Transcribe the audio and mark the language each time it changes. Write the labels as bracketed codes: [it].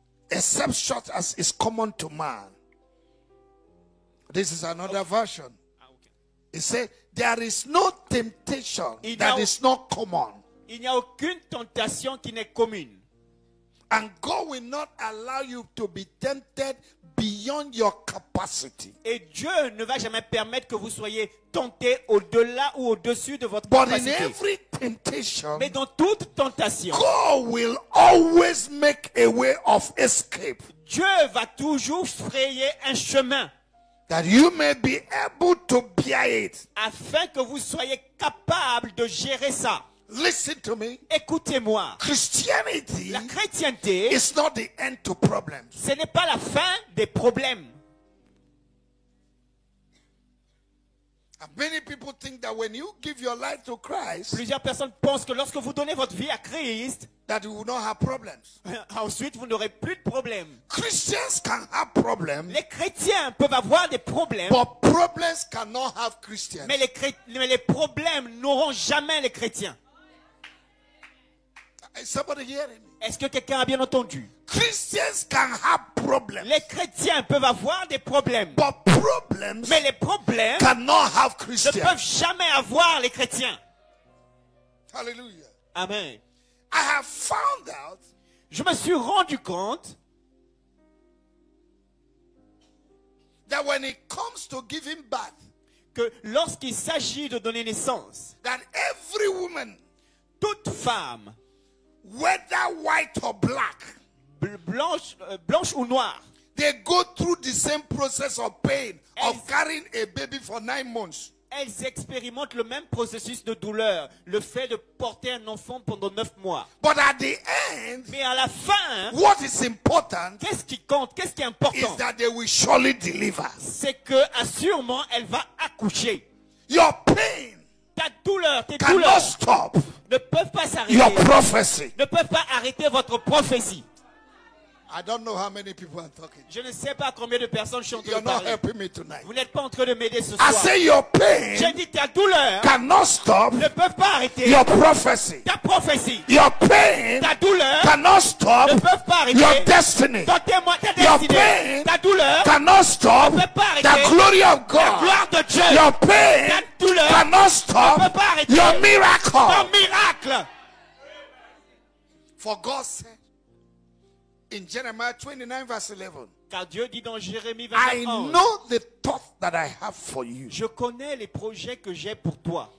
[en] except such as is common to man. This is another version. It says, there is no temptation that is not common. [fr] Il n'y a aucune tentation qui n'est commune. [en] And God will not allow you to be tempted beyond your capacity. [fr] Et Dieu ne va jamais permettre que vous soyez tentés au-delà ou au-dessus de votre [en] But in [fr] capacité. [en] every temptation, [fr] Mais dans toute tentation, [en] God will always make a way of escape, [fr] Dieu va toujours frayer un chemin [en] that you may be able to bear it. [fr] afin que vous soyez capable de gérer ça. [en] Listen to me. [fr] Écoutez-moi, [en] Christianity [fr] la chrétienté, [en] is not the end to problems. [fr] ce n'est pas la fin des problèmes. [en] And many people think that when you give your life to Christ, [fr] Plusieurs personnes pensent que lorsque vous donnez votre vie à Christ, [en] that you will not have problems. [fr] ensuite vous n'aurez plus de problèmes. [en] Christians can have problems, [fr] Les chrétiens peuvent avoir des problèmes, [en] but problems cannot have Christians. [fr] mais les problèmes n'auront jamais les chrétiens. [en] Is somebody hearing me? [fr] Est-ce que quelqu'un a bien entendu? [en] Christians can have problems. [fr] Les chrétiens peuvent avoir des problèmes. [en] But problems [fr] Mais les problèmes [en] cannot have [fr] ne [en] Christians. [fr] peuvent jamais avoir les chrétiens. [en] Hallelujah. Amen. I have found out [fr] Je me suis rendu compte [en] that when it comes to giving birth, [fr] que lorsqu'il s'agit de donner naissance, [en] that every woman, [fr] toute femme, [en] whether white or black, [fr] blanche ou noire, [en] they go through the same process of pain of carrying a baby for 9 months. [fr] elles expérimentent le même processus de douleur, le fait de porter un enfant pendant 9 mois. [en] But at the end, [fr] Mais à la fin, [en] what is important [fr] qu'est-ce qui compte, qu'est-ce qui est [en] is [fr] important? [en] that they will surely deliver. [fr] C'est que, assurément, elle va accoucher. [en] Your pain [fr] Ta douleur, tes [en] cannot [fr] douleurs [en] stop [fr] ne peuvent pas s'arrêter, [en] your prophecy. [fr] ne peuvent pas arrêter votre prophétie. [en] I don't know how many people are talking. [fr] Je ne sais pas combien de personnes sont en train [en] You're [fr] de [en] not [fr] parler. [en] helping me tonight. [fr] Vous n'êtes pas en train de m'aider ce [en] I [fr] soir. [en] say your [fr] J'ai [en] pain [fr] dit ta douleur [en] cannot stop [fr] ne peuvent pas arrêter [en] your prophecy. [fr] ta prophétie. [en] Your pain [fr] Ta douleur [en] cannot stop [fr] ne peuvent pas arrêter [en] your destiny. [fr] ton témoin, ta [en] Your [fr] destinée. [en] pain [fr] Ta douleur, [en] cannot stop [fr] ne peut pas arrêter [en] the glory of [fr] la [en] God. [fr] gloire de Dieu. [en] Your pain [fr] Ta douleur [en] cannot [fr] ne [en] stop [fr] peut pas arrêter [en] your [fr] ton [en] miracle. [fr] miracle. [en] For God said in Jeremiah 29 verse 11, [fr] Car Dieu dit dans Jérémie [en] I [fr] 29, [en] know the thought that I have for you. [fr] je connais les projets que j'ai pour toi.